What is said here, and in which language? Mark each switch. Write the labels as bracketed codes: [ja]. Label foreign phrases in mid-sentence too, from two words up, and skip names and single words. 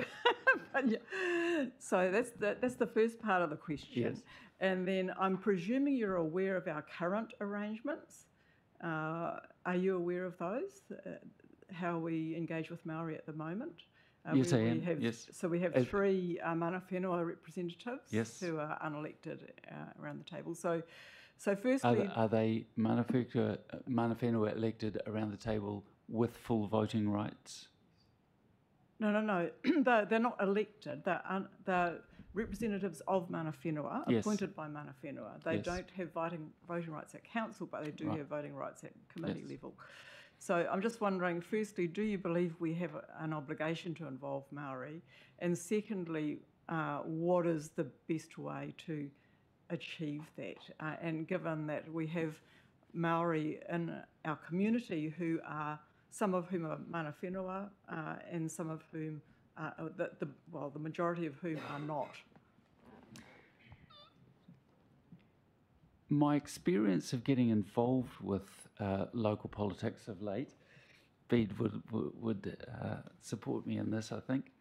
[en] But yeah. So that's the first part of the question. Yes. And then I'm presuming you're aware of our current arrangements. Are you aware of those? How we engage with Maori at the moment? Yes, I am. Yes. So we have three [mi] mana whenua [en] representatives who are unelected around the table. So firstly, are they [mi] mana whenua [en] elected around the table with full voting rights? No. They're not elected. They're representatives of [mi] mana whenua, [en] appointed by [mi] mana whenua. [en] They don't have voting rights at council, but they do have voting rights at committee level. So I'm just wondering, firstly, do you believe we have an obligation to involve Maori? And secondly, what is the best way to achieve that? And given that we have Maori in our community who are, some of whom are [mi] mana whenua, [en] and some of whom, the majority of whom are not. My experience of getting involved with local politics of late, Bede would support me in this, I think.